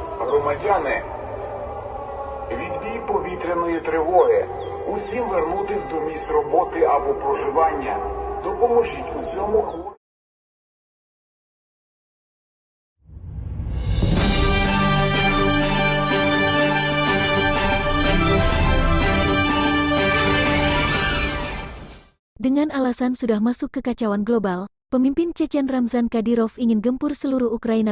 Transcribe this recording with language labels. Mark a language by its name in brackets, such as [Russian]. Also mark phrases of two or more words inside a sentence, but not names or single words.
[Ukrainian] Громадяни, відбій повітряної тривоги. Усім вернутись до місць роботи або проживання. Допоможіть у цьому. [Indonesian] Dengan alasan sudah masuk kekacauan global, pemimpin Chechen Ramzan Kadyrov ingin gempur seluruh Ukraina.